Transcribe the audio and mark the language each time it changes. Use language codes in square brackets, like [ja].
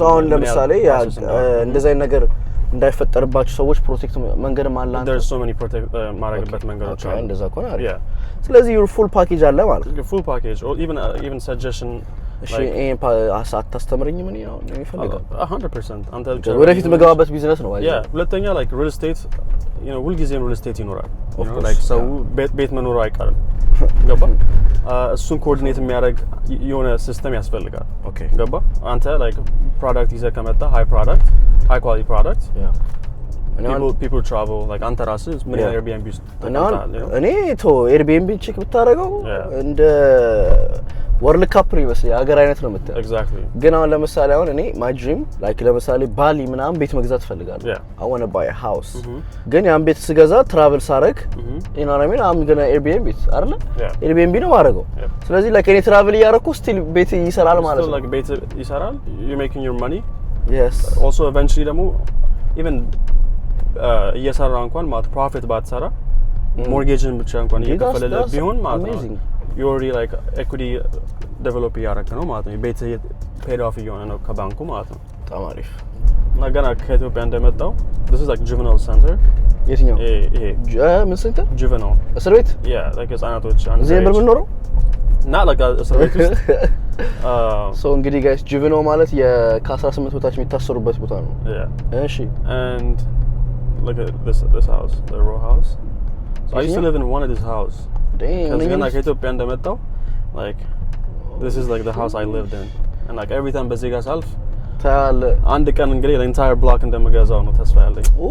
[am] so ለምሳሌ እንደዛ አይነት ነገር እንዳይፈጠርባቸው ሰዎች ፕሮቴክት መንገድ ማላንተ [en] there's so many [am] ማረግበት መንገዶች አሉ እንደዛ ከሆነ አሪፍ ስለዚህ your full package አለ ማለት [en] ነው full package or even suggestion [am] እሺ አታስተምረኝ ምን ነው የሚፈልገው 100% አንተ ወደፊት መገባበት ቢዝነስ ነው yeah ሁለተኛ like real estate you know ሁልጊዜም real estate ይኖራል like ሰው ቤት መኖር አይቀርም ገባ እሱን ኮኦርዲኔት የሚያደርግ የሆነ ሲስተም ያስፈልጋል ገባ አንተ like product ይዘህ ከመጣ [en] high quality product people travel [am] like አንተ ራስህ ምን Airbnb ውስጥ እኔ Airbnb ቼክ ብታረጋው እንደ ወርልድ ካፕ ነው ይመስል የሀገር አይነት ነው የምትለው [en] exactly [am] ግን አሁን ለምሳሌ አሁን እኔ my dream like ለምሳሌ ባሊ ምናምን ቤት መግዛት ፈልጋለሁ [en] I want to buy a house [am] ግን ያን ቤት ስገዛ ትራቨል ሳረግ [en] you know what I mean I'm gonna Airbnb [am] አይደለ Airbnb ነው ማረገው ስለዚህ like እኔ ትራቨል እያረኩ still ቤት ይሰራል ማለት ነው [en] like ቤት ይሰራል you making your money yes [am] also eventually ደግሞ even እየሰራ እንኳን ማለት ፕሮፊት ባትሰራ ሞርጌጅን ብቻ እንኳን እየከፈለልህ ቢሆን ማለት ነው [en] you already like equity develop [am] ያረክ ነው ማለት ነው ቤት paid off እየሆነ ነው ከባንኩ ማለት ነው በጣም አሪፍ እና ገና ከኢትዮጵያ እንደመጣው [en] this is like juvenile center [am] የትኛው ምን center [en] juvenile [am] እስር ቤት [en] yeah like ህጻናቶች [am] እዚህ ነበር የምንኖረው [en] not like እስር ቤት ውስጥ [am] so እንግዲህ guys juvenile ማለት ከ18 በታች የሚታሰሩበት ቦታ ነው እሺ [en] and look at this house the row house so I used to live in one of this house because when I came to እንደመጣው like this is like the house I lived in and like every time [am] በዚህ ጋር ሳልፍ ታለ አንድ ቀን እንግዲህ [en] the entire block [am] እንደምገዛው ነው ተስፋ ያለኝ